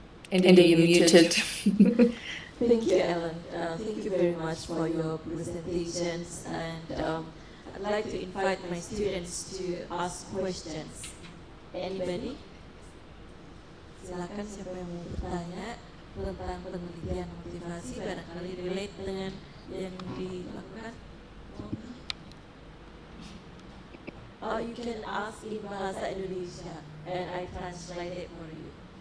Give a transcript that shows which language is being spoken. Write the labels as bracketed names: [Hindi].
[English] Andy, you're muted. Thank you, Ellen. Thank you very much for your presentations, and I'd like to invite my students to ask questions. Anybody? [Indonesian] Silakan siapa yang mau bertanya tentang penelitian motivasi, barangkali relate dengan yang dilakukan. [English] You can ask in bahasa Indonesia, and I translate it for you.